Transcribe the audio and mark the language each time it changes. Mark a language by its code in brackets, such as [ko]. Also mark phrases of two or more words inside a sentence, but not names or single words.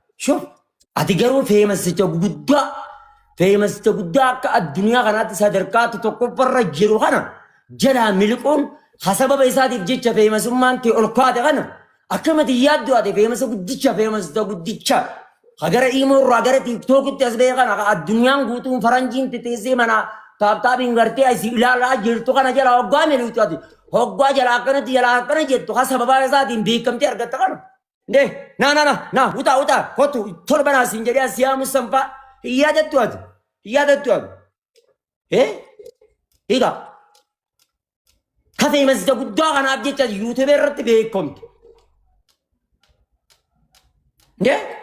[om] Shuf, ati garuu feemasicha guddaa, feemasicha guddaa akka addunyaa kanaatti sadarkaatti tokkoffarra jiru kana jalaa miliquun ha sababa isaatiif jecha feemasummaan kee ol kaate kana akkamati yaaddu ate feemasa guddicha, feemasa guddicha. Ha gara Imo irraa gara TikTokitti as ba'e kana, ha addunyaan guutuun faranjiin titeessee mana taaptaabiin gartee asi ilaalaa jirtu kana jala hoggaa miliqxu ati. Hoggaa jala akkanatti jala akkana jettu, ha sababa isaatiin beekamtee argatta kana. Nde, na, na, na, na, uta, uta, kotu, torba na sinjeri as yamu sampa. Iya jattu ati, iya jattu ati. Eh? Higa. Kafe masjida guddaa kanaaf jecha YouTube irratti beekamtu. Nde?